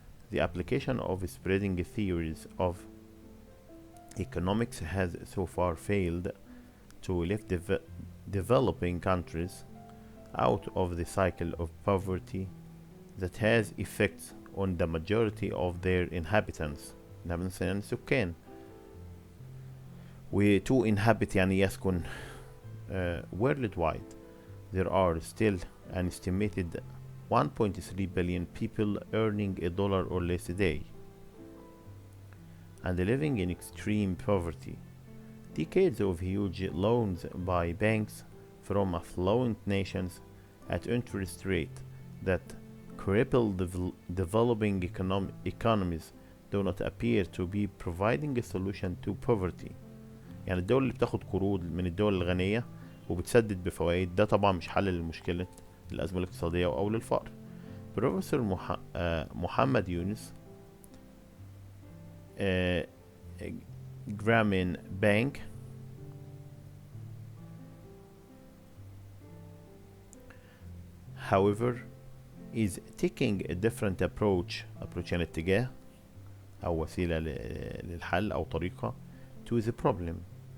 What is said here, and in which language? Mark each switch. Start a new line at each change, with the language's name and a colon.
English: The application of spreading theories of economics has so far failed to lift developing countries out of the cycle of poverty that has effects on the majority of their inhabitants.
Arabic: يعني سكان. و
English: to inhabit
Arabic: يعني يسكن.
English: Worldwide there are still an estimated 1.3 billion people earning $1 or less a day and living in extreme poverty. Decades of huge loans by banks from affluent nations at interest rate that cripple developing economies do not appear to be providing a solution to poverty.
Arabic: يعني الدول اللي بتاخد قروض من الدول الغنية وبتسدد بفوائد، ده طبعا مش حل للمشكلة الأزمة الاقتصادية أو للفقر.
English: professor Muhammad Yunus Grameen Bank however is taking a different approach
Arabic: يعني اتجاه أو وسيلة للحل أو طريقة
English: to the problem.